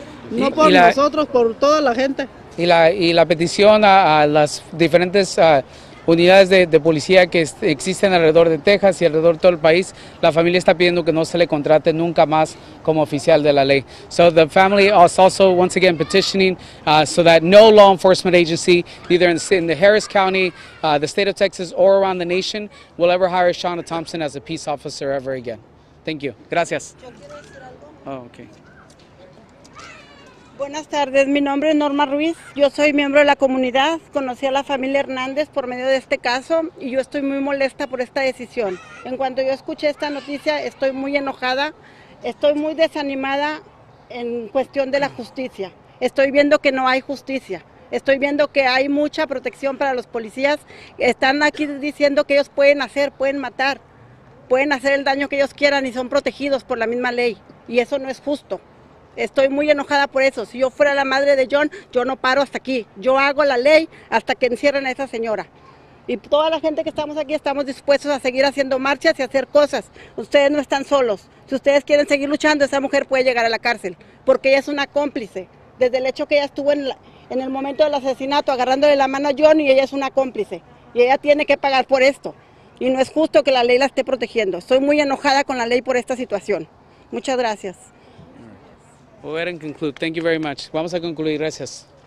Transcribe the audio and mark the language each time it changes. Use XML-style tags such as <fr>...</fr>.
<es>No por nosotros, por toda la gente. Y la petición a las diferentes unidades de policía que existen alrededor de Texas y alrededor de todo el país, la familia está pidiendo que no se le contrate nunca más como oficial de la ley.</es> <en>So the family is also once again petitioning so that no law enforcement agency, either in the Harris County, the state of Texas, or around the nation, will ever hire Shauna Thompson as a peace officer ever again. Thank you. Gracias. Oh, okay.</en> <es>Buenas tardes, mi nombre es Norma Ruiz, yo soy miembro de la comunidad, conocí a la familia Hernández por medio de este caso y yo estoy muy molesta por esta decisión. En cuanto yo escuché esta noticia, estoy muy enojada, estoy muy desanimada en cuestión de la justicia. Estoy viendo que no hay justicia, estoy viendo que hay mucha protección para los policías, están aquí diciendo que ellos pueden matar, pueden hacer el daño que ellos quieran y son protegidos por la misma ley, y eso no es justo. Estoy muy enojada por eso. Si yo fuera la madre de John, yo no paro hasta aquí. Yo hago la ley hasta que encierren a esa señora. Y toda la gente que estamos aquí estamos dispuestos a seguir haciendo marchas y hacer cosas. Ustedes no están solos. Si ustedes quieren seguir luchando, esa mujer puede llegar a la cárcel, porque ella es una cómplice. Desde el hecho que ella estuvo en el momento del asesinato agarrándole la mano a John, y ella es una cómplice. Y ella tiene que pagar por esto. Y no es justo que la ley la esté protegiendo. Estoy muy enojada con la ley por esta situación. Muchas gracias.</es> <en>We'll go ahead and conclude. Thank you very much.</en> <es>Vamos a concluir. Gracias.</es>